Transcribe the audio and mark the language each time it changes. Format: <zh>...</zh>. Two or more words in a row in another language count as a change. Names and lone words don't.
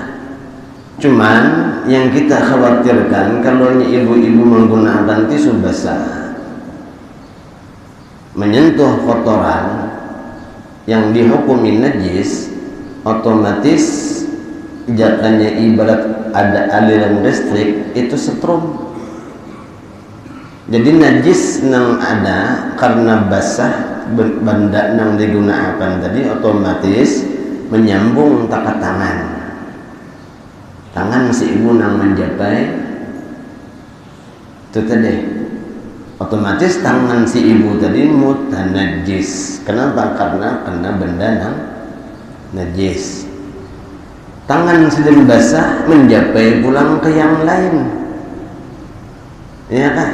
<id>Cuman yang kita khawatirkan kalau ibu-ibu menggunakan tisu basah menyentuh kotoran yang dihukumi najis, otomatis jatuhnya ibarat ada aliran listrik itu setrum. Jadi najis nang ada karena basah benda nang digunakan tadi otomatis menyambung takat tangan si ibu nang menjapai itu tadi otomatis tangan si ibu tadi mutanajis. Kenapa? Karena kena benda nang najis. Tangan sedang basah menjapai pulang ke yang lain, ya kan?</id>